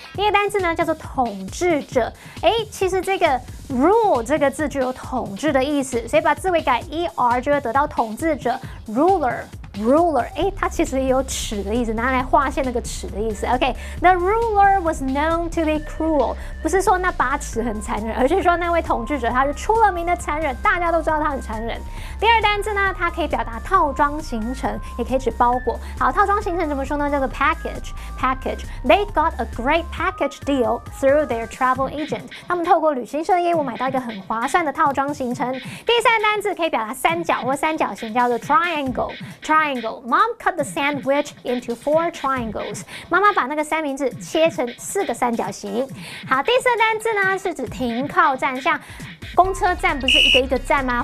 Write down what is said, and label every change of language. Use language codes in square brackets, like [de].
[zh] 第一个单字呢叫做统治者。其实这个 rule 这个字就有统治的意思，所以把字尾改 er 就会得到统治者 ruler。ruler， 它其实也有尺的意思，拿来划线那个尺的意思。 OK， [en] the ruler was known to be cruel， [zh] 不是说那把尺很残忍，而是说那位统治者他是出了名的残忍，大家都知道他很残忍。第二单字呢，它可以表达套装形成，也可以指包裹。好，套装形成怎么说呢？叫做 [en] package。They got a great package deal through their travel agent。 [zh] 他们透过旅行社的业务买到一个很划算的套装形成。第三单字可以表达三角或三角形，叫做 triangle。 [en] Mom cut the sandwich into 4 triangles。 [zh] 妈妈把那个三明治切成4个三角形。好，第四个单字呢是指停靠站，像公车站不是一个一个站吗？